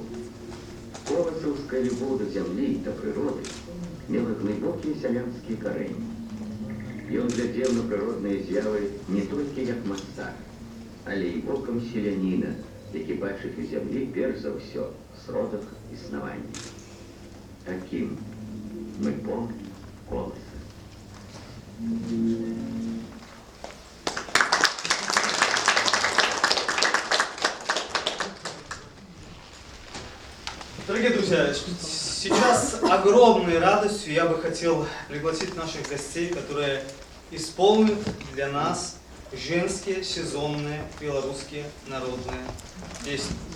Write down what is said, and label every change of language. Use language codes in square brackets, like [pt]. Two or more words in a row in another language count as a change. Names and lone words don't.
[be] Коласаўская любоў да зямлі і да прыроды мела глыбокія сялянскія карэнні. Ён глядзеў на прыродныя з'явы не толькі як мастак, але і вокам селяніна, які бачыць у зямлі перш за ўсё сродак існавання. [ru] Таким мы помним Колоса. Дорогие друзья, сейчас огромной радостью я бы хотел пригласить наших гостей, которые исполнят для нас женские сезонные белорусские народные песни.